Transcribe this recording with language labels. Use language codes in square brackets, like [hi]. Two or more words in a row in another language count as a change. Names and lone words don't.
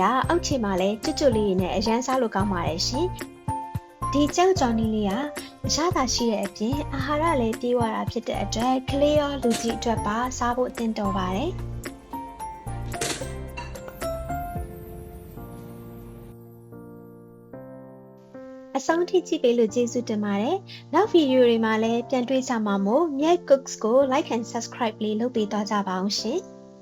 [my] အောက်ခြေမှာလည်းကျွတ်ကျွတ်လေးတွေနဲ့အရန်စားလို့ကောင်းပါတယ်ရှင်ဒီကြောက်ကြော်နီးလေးကအရသာရှိတဲ့အပြင်အာဟာရလည်းပြေဝတာဖြစ်တဲ့အတွက်ကလေးရောလူကြီးအတွက်ပါစားဖို့အသင့်တော်ပါတယ်အဆုံးထိကြည့်ပေးလို့ကျေးဇူးတင်ပါတယ်။နောက်ဗီဒီယိုတွေမှာလည်းပြန်တွေ့ကြမှာမို့ Miet Cooks ကို [en] like and subscribe [my] လေးလုပ်ပေးသွားကြပါအောင်ရှင်။